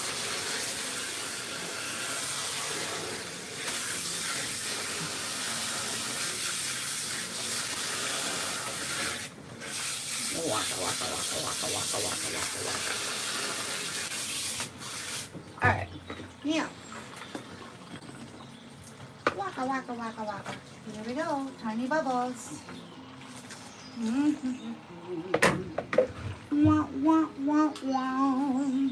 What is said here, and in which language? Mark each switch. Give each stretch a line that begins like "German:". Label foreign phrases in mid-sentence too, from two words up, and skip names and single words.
English: Waka waka waka waka waka waka waka waka. Alright, yeah. Waka waka waka waka. Here we go, tiny bubbles. Wah wah wah wah.